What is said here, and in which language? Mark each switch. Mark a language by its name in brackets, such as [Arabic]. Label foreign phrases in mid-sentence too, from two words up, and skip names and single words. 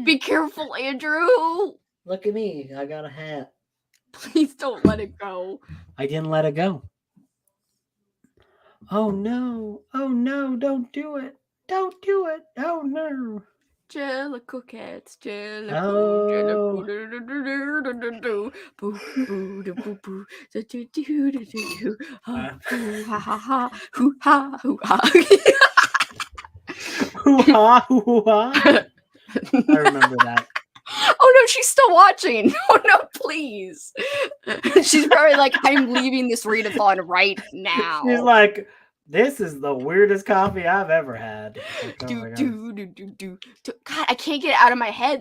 [English] Be careful, Andrew. Look at me. I got a hat. Please don't let it go. I didn't let it go. Oh no! Oh no! Don't do it! Don't do it! Oh no! Jellicle cats, Jellicle, Oh. Jellicle, boo, boo, da, boo, boo, da, do, do, do, do, do, ha, hoo, ha, ha, ha, hoo, ha, hoo, ha. Hoo-ha, hoo-ha. I remember that. Oh no, she's still watching. Oh no, please. She's probably like, I'm leaving this readathon right now. She's like, this is the weirdest coffee I've ever had. Like, oh do, my God. do. God, I can't get it out of my head.